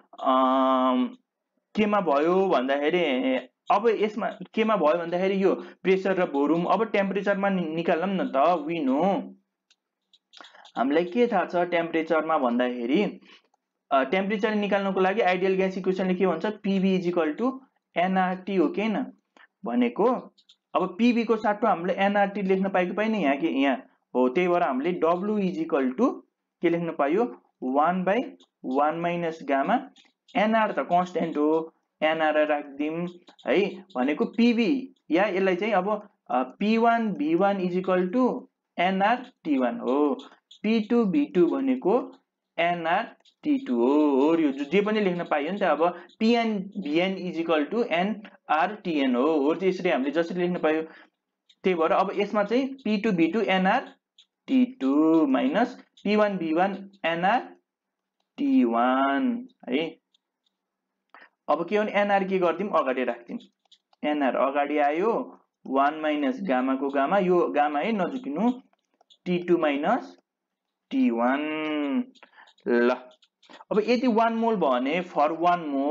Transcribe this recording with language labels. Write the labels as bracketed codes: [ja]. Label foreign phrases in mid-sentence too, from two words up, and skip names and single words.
[ne] केमा भयो भन्दाखेरि अब यसमा केमा भयो भन्दाखेरि यो प्रेसर र भोल्युम अब टेम्परेचरमा निकाल्न न त [en] we know [ne] हामीलाई के थाहा छ टेम्परेचरमा भन्दाखेरि टेम्परेचर निकाल्नको लागि [en] ideal gas equationले [ne] के भन्छ pv = nRT हो के हैन भनेको अब pv को साटो हामीले nRT लेख्न पाएको पाइन यहाँ हो त्यही भएर हामीले w के लेख्न पायो 1/1 [en] minus gamma [ne] nr त कन्स्टेन्ट हो nr राख्दिम है भनेको pv या यसलाई चाहिँ अब p1 v1 = nr_t1 हो p2 v2 भनेको nr_t2 हो यो जे पनि लेख्न पाइयो नि त अब pn vn = nr_tn हो त्यसरी हामीले जसरी लेख्न पायो त्यही भएर अब यसमा चाहिँ p2 v2 nr_t2 माइनस p1 v1 nr_t1 है अब के हो nr के गर्दिम अगाडि राख्दिम nr अगाडि आयो 1 [en] minus gamma [ne] को गामा यो गामा है नजुकिनु t2 माइनस t1 ल अब यदि 1 मोल भने फर 1